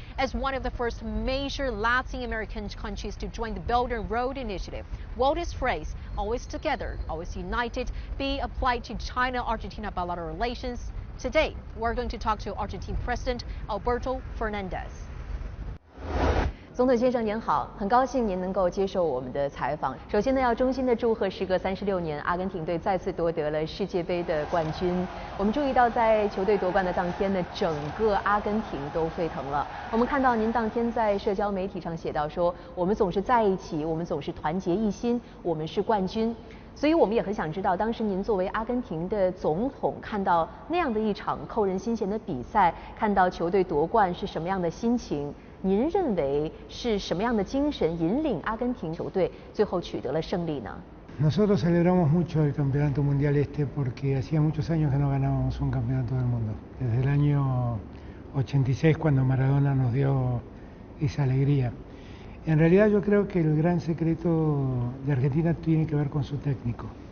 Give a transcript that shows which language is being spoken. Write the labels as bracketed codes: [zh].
[en] As one of the first major Latin American countries to join the Belt and Road Initiative, will this phrase, "always together, always united," be applied to China-Argentina bilateral relations? Today, we're going to talk to Argentine President Alberto Fernandez. [zh] 总统先生您好，很高兴您能够接受我们的采访。首先呢，要衷心的祝贺时隔36年，阿根廷队再次夺得了世界杯的冠军。我们注意到，在球队夺冠的当天呢，整个阿根廷都沸腾了。我们看到您当天在社交媒体上写到说：“我们总是在一起，我们总是团结一心，我们是冠军。” 所以我们也很想知道，当时您作为阿根廷的总统，看到那样的一场扣人心弦的比赛，看到球队夺冠是什么样的心情？您认为是什么样的精神引领阿根廷球队最后取得了胜利呢？ [es] Nosotros celebramos mucho el Campeonato Mundial porque hacía muchos años que no ganábamos un campeonato del mundo. Desde el año 86, cuando Maradona nos dio esa alegría. En realidad yo creo que el gran secreto de Argentina tiene que ver con su técnico.